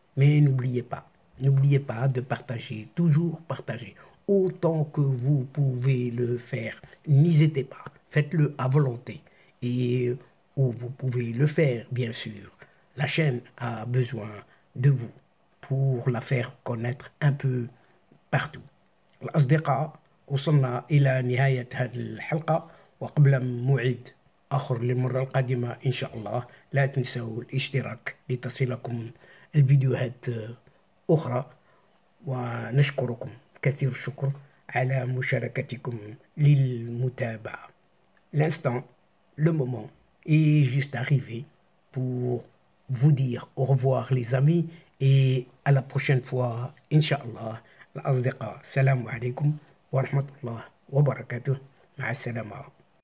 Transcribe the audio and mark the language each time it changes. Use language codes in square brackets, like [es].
[fr] Mais n'oubliez pas de partager, toujours partager, autant que vous pouvez le faire. N'hésitez pas, faites-le à volonté. Et où vous pouvez le faire, bien sûr. La chaîne a besoin de vous pour la faire connaître un peu partout. [ar] الأصدقاء وصلنا إلى نهاية هذه الحلقة، وقبل موعد آخر للمرة القادمة إن شاء الله لا تنسوا الاشتراك لتصلكم الفيديوهات أخرى، ونشكركم كثير الشكر على مشاركتكم للمتابعة. [fr] L'instant, le moment est juste arrivé pour vous dire au revoir les amis et à la prochaine fois Inch'Allah. [ar] الأصدقاء السلام عليكم ورحمة الله وبركاته. مع السلامة.